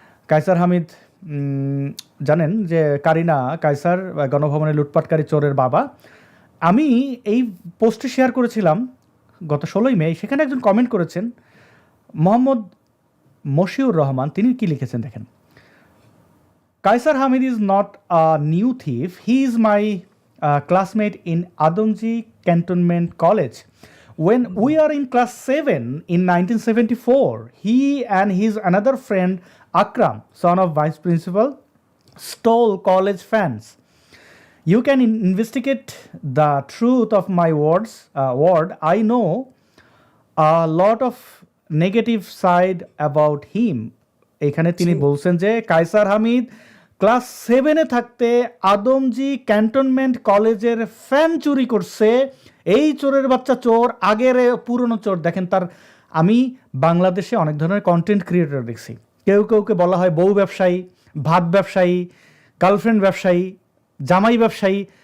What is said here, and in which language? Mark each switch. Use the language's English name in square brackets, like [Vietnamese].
[Bangla] কায়সার হামিদ জানেন যে কারিনা কায়সার গণভবনে লুটপাটকারী চোরের বাবা। আমি এই পোস্টে শেয়ার করেছিলাম গত 16ই মে। সেখানে একজন কমেন্ট করেছেন, মোহাম্মদ মশিউর রহমান। তিনি কি লিখেছেন দেখেন। [English] Kaisar Hamid is not a new thief. He is my classmate in Adamji Cantonment College. When we are in class 7 in 1974, he and his another friend Akram, son of vice principal, stole college fans. You can investigate the truth of my word. I know a lot of negative side about him. [Bangla] এখানে তিনি বলছেন যে Kaiser Hamid class 7-এ থাকতে Adamjee cantonment কলেজের fan চুরি করছে। এই চোরের বাচ্চা চোর, আগের পুরনো চোর। দেখেন, আমি বাংলাদেশে অনেক ধরনের কন্টেন্ট ক্রিয়েটর দেখছি। কেউকে বলা হয় বউ ব্যবসায়ী, ভাত ব্যবসায়ী, গার্লফ্রেন্ড ব্যবসায়ী, জামাই ব্যবসায়ী।